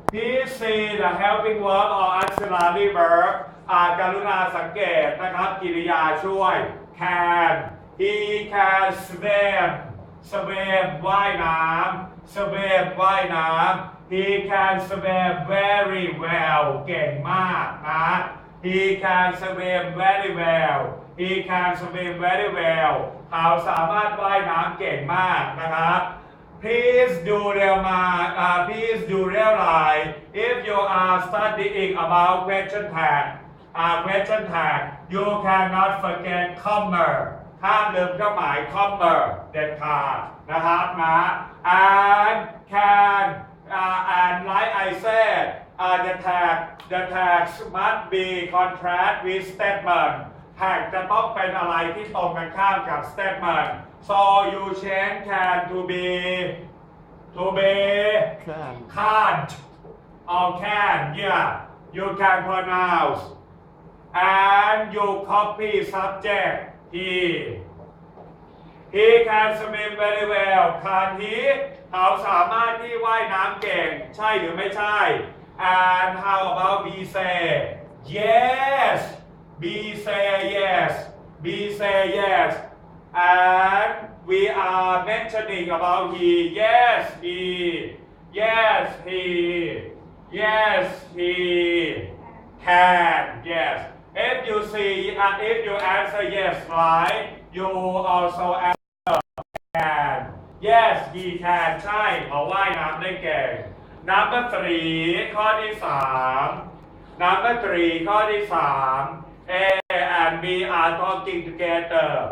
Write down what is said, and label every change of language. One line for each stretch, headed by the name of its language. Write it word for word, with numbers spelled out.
English: He see the helping verb or auxiliary verb.
Thai: อ่านกรุณาสังเกตนะครับกริยาช่วย
English: can he can swim swim ว่ายน้ำ swim ว่ายน้ำ he can swim very well
Thai: เก่งมากนะ
English: he can swim very well he can swim very well
Thai: เขาสามารถว่ายน้ำเก่งมากนะครับ
English: Please do realize, uh, please do realize if you are studying about question tag, uh, question tag, you cannot forget comma.
Thai: ห้ามลืมเครื่องหมาย comma เด็ดขาดนะครับนะ
English: and can uh, and like I said, uh, the tag, the tag must be contrast with statement.
Thai: Tag จะต้องเป็นอะไรที่ตรงกันข้ามกับ statement.
English: So you change can to be, to be, can. can't, or can, yeah, you can pronounce, and you copy subject, he. He can swim very well, can he?
Thai: เขาสามารถที่ว่ายน้ำเก่งใช่หรือไม่ใช่
English: And how about B say yes, B say yes, B say yes. And we are mentioning about he. Yes, he. Yes, he. Yes, he can. Yes. If you see, uh, if you answer yes, right, you also answer can. Yes, he can.
Thai: ใช่เขาว่ายน้ำได้เก่ง
English: Number three
Thai: ข้อที่สาม
English: Number three ข้อที่สาม A and B are talking together.